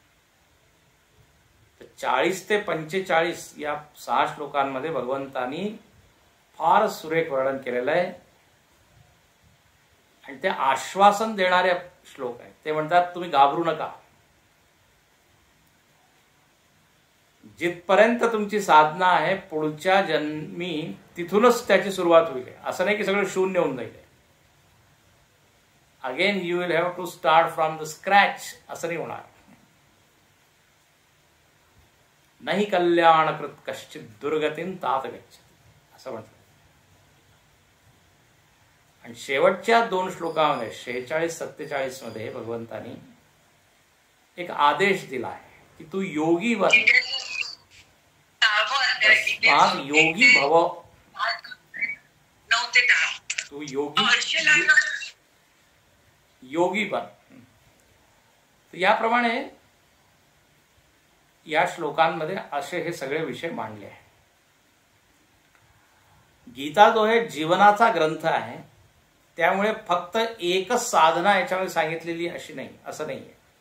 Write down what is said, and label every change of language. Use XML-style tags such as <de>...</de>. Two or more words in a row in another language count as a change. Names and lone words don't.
<mr>40 ते 45 या 6 श्लोकांमध्ये भगवंतांनी फार सुरेख वर्णन केलेलं आहे आणि ते आश्वासन देणारे श्लोक आहेत. ते म्हणतात तुम्ही घाबरू नका, जिथपर्यंत तुमची साधना आहे पुढच्या जन्मी तिथूनच त्याची सुरुवात होईल. असं नाही की सगळं शून्य होऊन जाईल,</mr> <en>again you will have to start from the scratch,</en> <mr>असं नाही होणार.</mr> <sa>नाही कल्याणकृत कश्चित दुर्गतीन तात गच्छति,</sa> <mr>असं म्हटलं. आणि शेवटच्या 2 श्लोकामध्ये 46-47 मध्ये भगवंतानी एक आदेश दिला आहे की तू योगी बन,</mr> <sa>योगी भव,</sa> <mr>तू योगी बन. याप्रमाणे या श्लोकांमध्ये असे हे सगळे विषय मांडले आहेत. गीता जो आहे जीवनाचा ग्रंथ आहे, त्यामुळे फक्त एकच साधना याच्यामध्ये सांगितलेली अशी नाही, असं नाहीये.</mr>